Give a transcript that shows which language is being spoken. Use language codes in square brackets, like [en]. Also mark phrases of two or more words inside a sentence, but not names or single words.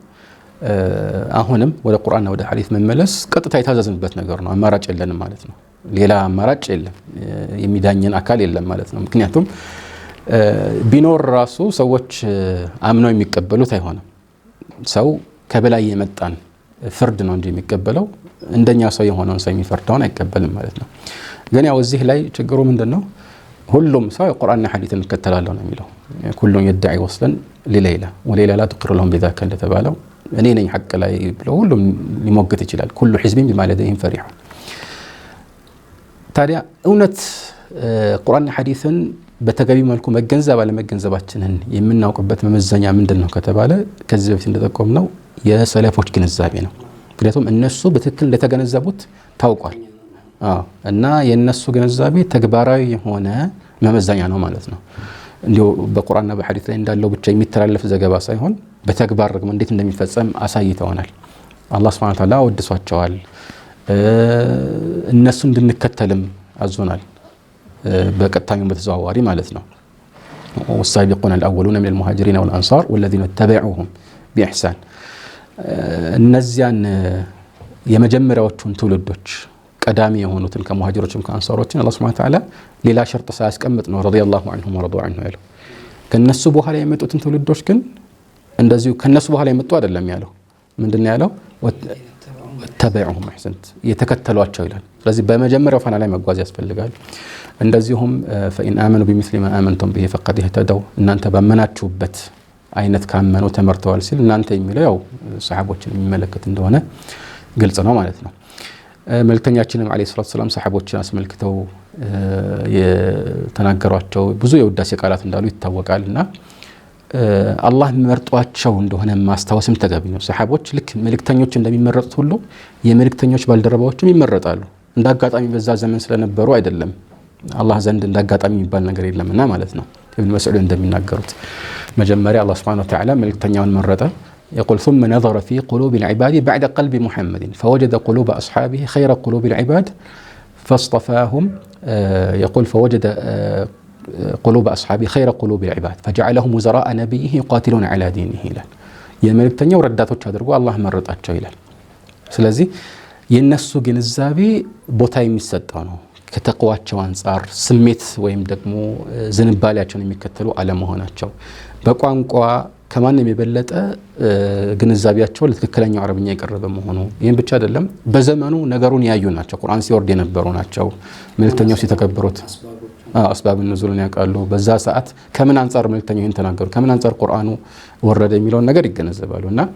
[am] አሁንም ወደ ቁርአንና ወደ ሐዲስ መመለስ ቀጥታ የታዘዝንበት ነገር ነው። አማራጭ የለንም ማለት ነው። ሌላ አማራጭ የለም፣ የሚዳኘን አካል የለም ማለት ነው። ምክንያቱም ቢኖር ራሱ ሰዎች አምነው የሚቀበሉት አይሆንም። ሰው ከበላይ የመጣን ፍርድ ነው እንጂ የሚቀበለው እንደኛ ሰው የሆነውን ሰው የሚፈርደውን አይቀበልም ማለት ነው። ግን ያው እዚህ ላይ ችግሩ ምንድነው? ሁሉም ሰው የቁርአንና ሐዲስን እንከተላለሁ ነው የሚለው። ሁሉም [ar] يدعي وصلا لليلى وليلى لا تقر لهم بذاك [am] እንደተባለው እኔ ነኝ ሐቅ ላይ ብሎ ሁሉም ሊሞግት ይችላል። [ar] كل حزب بما لديهم فرح። [am] ታዲያ እውነት ቁርአንና ሐዲስን በተገቢ መልኩ መገንዘብ አለመገንዘባችንን የምናውቅበት መመዘኛ ምንድነው ከተባለ ከዚህ በፊት እንደተቆምነው የሰለፎች ግንዛቤ ነው። ምክንያቱም እነሱ በትክክል እንደተገነዘቡት ታውቋል። እና የነሱ ግንዛቤ ተግባራዊ የሆነ መመዘኛ ነው ማለት ነው። እንዲሁ በቁርአንና በሐዲስ ላይ እንዳለው ብቻ የሚተላለፍ ዘገባ ሳይሆን በተግባር ደግሞ እንዴት እንደሚፈጸም አሳይተውናል። አላህ [ar] سبحانه وتعالى [am] ወድሷቸዋል። እነሱ እንድንከተልም አዞናል። በቀጥታም በተዘዋዋሪ ማለት ነው። [ar] والسابقون الأولون من المهاجرين والأنصار والذين اتبعوهم بإحسان [am] እነዚያን የመጀመሪያዎቹን ትውልዶች ቀዳሚ የሆኑትን ከሙሃጅሮችም ከአንሳሮችን አላህ [ar] سبحانه وتعالى [am] ሌላ ሸርጥ ሳያስቀምጥ ነው [ar] رضي الله عنهم ورضوا عنه [am] ያለው። ከነሱ በኋላ የመጡትን ትውልዶች ግን እንደዚሁ ከነሱ በኋላ የመጡ አይደለም ያለው። ምንድነው ያለው? [ar] واتبعوهم بإحسان [am] የተከተሏቸው ይላል። ስለዚህ በመጀመሪያው ፋና ላይ መጓዝ ያስፈልጋል። እንደዚሁም [ar] فإن آمنوا بمثل ما آمنتم به فقد اهتدوا [am] እናንተ ባመናችሁበት አይነት ካመኑ ተመርተዋል ሲል እናንተ የሚለው ያው ሰሃቦችን የሚመለከት እንደሆነ ግልጽ ነው ማለት ነው። መልእክተኛችንም [ar] عليه الصلاة السلام [am] ሰሃቦችን አስመልክተው የተናገሯቸው ብዙ የውዳሴ ቃላት እንዳሉ ይታወቃልና አላህ መርጧቸው እንደሆነ ማስታወስም ተገቢ ነው። ሰሃቦች ልክ መልእክተኞች እንደሚመረጡት ሁሉ የመልእክተኞች ባልደረባዎችም ይመረጣሉ። እንዳጋጣሚ በዛ ዘመን ስለነበሩ አይደለም። አላህ ዘንድ እንዳጋጣሚ የሚባል ነገር የለምና ማለት ነው። ኢብኑ መስዑድ እንደሚናገሩት መጀመሪያ አላህ [ar] سبحانه وتعالى [am] መልእክተኛውን መረጠ። يقول [ar] ثم نظر في قلوب العباد بعد قلب محمد فوجد قلوب أصحابه خير قلوب العباد فاصطفاهم يقول فوجد قلوب أصحابه خير قلوب العباد فجعلهم وزراء نبيه يقاتلون على دينه [am] ይላል። የመልእክተኛው ረዳቶች አድርጎ አላህ መረጣቸው ይላል። ስለዚህ የነሱ ግንዛቤ ቦታ የሚሰጠው ነው። ከተቅዋቸው አንፃር ስሜት ወይም ደግሞ ዝንባሌያቸውን የሚከተሉ አለመሆናቸው በቋንቋ ከማንም የበለጠ ግንዛቤያቸው ለትክክለኛው አረብኛ የቀረበ መሆኑ ይሄን ብቻ አይደለም፣ በዘመኑ ነገሩን ያዩ ናቸው። ቁርአን ሲወርድ የነበሩ ናቸው። መልእክተኛው ሲተከበሩት [ar] أسباب النزول [am] ያውቃሉ። በዛ ሰዓት ከምን አንፃር መልእክተኛው ይሄን ተናገሩ፣ ከምን አንፃር ቁርአኑ ወረደ የሚለውን ነገር ይገነዘባሉና